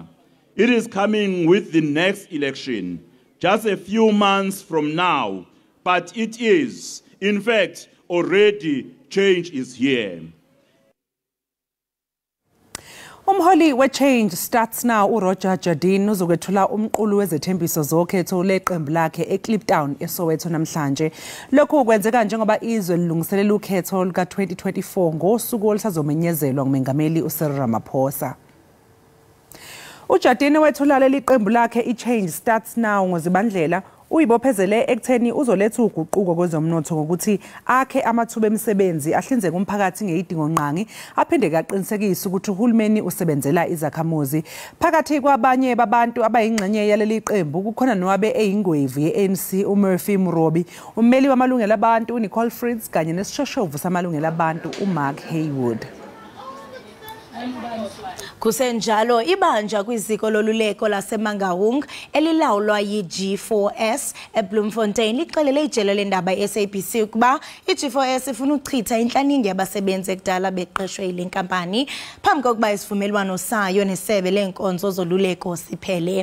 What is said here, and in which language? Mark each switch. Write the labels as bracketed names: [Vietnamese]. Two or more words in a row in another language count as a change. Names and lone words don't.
[English] It is coming with the next election, just a few months from now, but it is, in fact, already change is here. [Zulu] Umholi we-Change Starts Now uRoger Jardine uzokwethula umqulu wezethembiso zokhetho leqembu lakhe eKliptown eSoweto namhlanje. Lokhu kwenzeka njengoba izwe lilungiselela ukhetho luka-2024 ngosuku olusazomenyezelwa ngumengameli uCyril Ramaphosa. uJardine wethula leli qembu lakhe i-Change Starts Now ngoZibandlela uyibophezele ekutheni uzoletha uguquko kwezomnotho ngokuthi akhe amathuba emisebenzi ahlinzeka umphakathi ngeyidingo nqangi aphinde kaqinisekisa ukuthi uhulumeni usebenzela izakhamuzi. Phakathi kwabanye babantu abayingxenye yaleli qembu kukhona nowabe eyingwevu ye-ANC uMurphy Mrobi, ummeli wamalungelo abantu uNicole Fritz kanye nesishoshovu samalungelo abantu uMark Haywood. [Xhosa] Kusenjalo ibanja kwiziko loluleko laseMangaung elilawulwa yi-G4S eBloemfontein lixelele ijelo lendaba SABC ukuba i-G4S ifuna ukuchitha inhlaningi yabasebenzi ekudala beqeshwe yile nkampani phambi kokuba isivumelwano sayo nesebe lenkonzo zoluleko siphele.